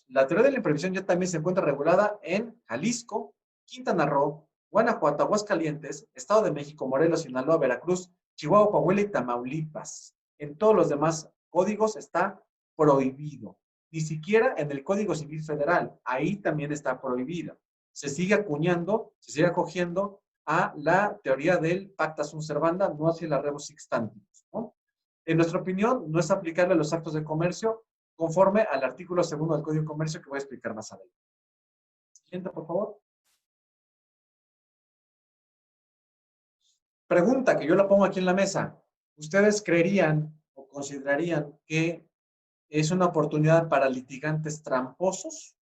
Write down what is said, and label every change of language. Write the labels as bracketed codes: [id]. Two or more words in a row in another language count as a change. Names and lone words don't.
[es] La teoría de la imprevisión ya también se encuentra regulada en Jalisco, Quintana Roo, Guanajuato, Aguascalientes, Estado de México, Morelos, Sinaloa, Veracruz, Chihuahua, Coahuila y Tamaulipas. En todos los demás códigos está prohibido. Ni siquiera en el Código Civil Federal. Ahí también está prohibida. Se sigue acuñando, se sigue acogiendo a la teoría del [la] pacta sunt servanda, [es] no hacia la [la] rebus sixtantibus, [es] ¿no? En nuestra opinión, no es aplicable a los actos de comercio conforme al artículo 2 del Código de Comercio que voy a explicar más adelante. Siguiente, por favor. Pregunta que yo la pongo aquí en la mesa. ¿Ustedes creerían o considerarían que es una oportunidad para litigantes tramposos?